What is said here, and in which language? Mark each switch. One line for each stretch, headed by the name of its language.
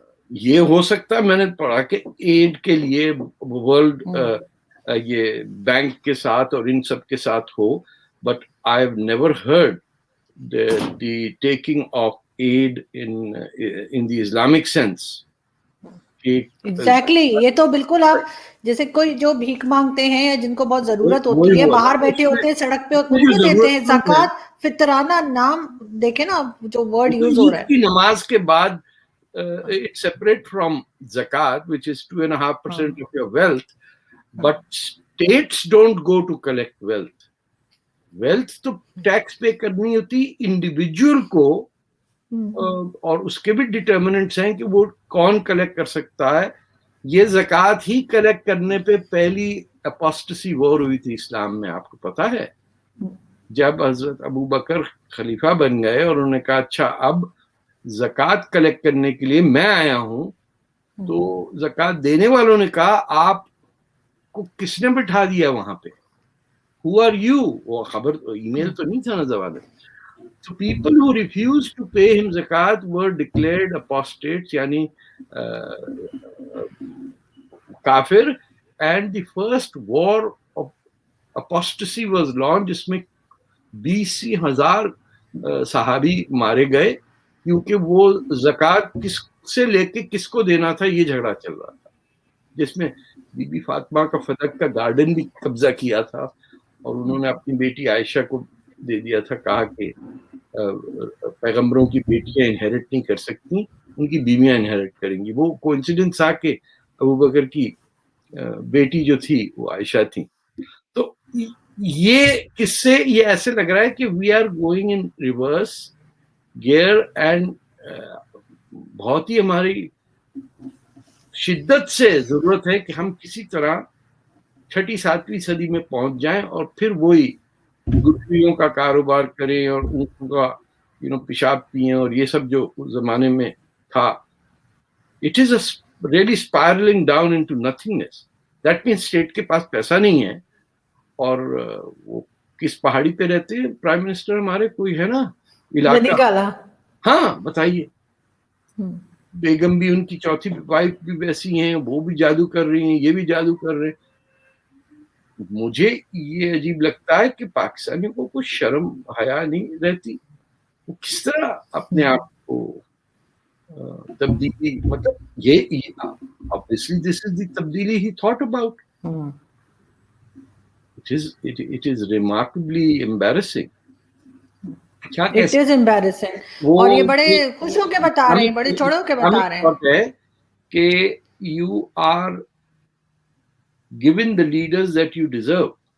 Urdu: یہ ہو سکتا ہے میں نے پڑھا کہ ایڈ کے لیے ورلڈ یہ بینک کے ساتھ اور ان سب کے ساتھ ہو،
English: but I have never heard the taking of aid in the Islamic sense.
Urdu: Exactly یہ تو بالکل آپ جیسے کوئی جو بھیک مانگتے ہیں یا جن کو بہت ضرورت ہوتی ہے، باہر بیٹھے ہوتے ہیں سڑک پہ، ان کو دیتے ہیں. زکوٰۃ فطرانہ نام دیکھیں نا جو ورڈ یوز ہو رہا ہے. کی نماز کے بعد
English: it's separate from zakat, which is 2.5% of your wealth, but states don't go to collect wealth.
Urdu: Wealth تو ٹیکس پے کرنی ہوتی انڈیویجول کو، اور اس کے بھی ڈٹرمنٹس ہیں کہ وہ کون کلیکٹ کر سکتا ہے. یہ زکوٰۃ ہی کلیکٹ کرنے پہ پہلی اپوسٹسی وار ہوئی تھی اسلام میں، آپ کو پتا ہے؟ جب حضرت ابو بکر خلیفہ بن گئے اور انہوں نے کہا اچھا اب زکوٰۃ کلیکٹ کرنے کے لیے میں آیا ہوں، تو زکوٰۃ دینے والوں نے کہا آپ کو کس نے بٹھا دیا وہاں پہ؟
English: Who are you?
Urdu: وہ خبر ای میل تو نہیں تھا نا زمانے.
English: So people who refused to pay him zakat were declared apostates,
Urdu: یعنی کافر.
English: And the first war of apostasy was launched,
Urdu: جس میں 20,000 صحابی مارے گئے کیونکہ وہ زکوٰۃ کس سے لے کے کس کو دینا تھا یہ جھگڑا چل رہا تھا، جس میں بی بی فاطمہ کا فتح کا گارڈن بھی قبضہ کیا تھا اور انہوں نے اپنی بیٹی عائشہ کو دے دیا تھا، کہا کہ پیغمبروں کی بیٹیاں انہیریٹ نہیں کر سکتی، ان کی بیویاں انہیریٹ کریں گی. وہ کوئنسیڈنس آ کے ابو بکر کی بیٹی جو تھی وہ عائشہ تھی. تو یہ قصے یہ ایسے لگ رہا ہے کہ
English: we are going in reverse gear and
Urdu: بہت ہی ہماری شدت سے ضرورت ہے کہ ہم کسی طرح 6 7ویں صدی میں پہنچ جائیں اور پھر وہی گٹھلیوں کا کاروبار کریں اور ان کا پیشاب پئیں اور یہ سب جو اس زمانے میں تھا.
English: It is really spiralling down into nothingness. That means
Urdu: state کے پاس پیسہ نہیں ہے. اور وہ کس پہاڑی پہ رہتے ہیں پرائم منسٹر ہمارے؟ کوئی ہے نا علاقہ؟ ہاں بتائیے. بیگم بھی ان کی چوتھی وائف بھی ویسی ہیں, وہ بھی جادو کر رہی ہیں, یہ بھی جادو کر رہے ہیں. مجھے یہ عجیب لگتا ہے کہ پاکستانیوں کو کوئی شرم حیا نہیں رہتی. وہ کس طرح اپنے آپ کو تبدیلی, مطلب یہ
English: obviously this is the
Urdu: تبدیلی he thought about.
English: It is remarkably embarrassing. It is embarrassing.
Urdu: اور یہ بڑے خوش ہو کے بتا رہے ہیں, بڑے چھوڑ کے بتا رہے ہیں
English: کہ you are given the leaders that you deserve.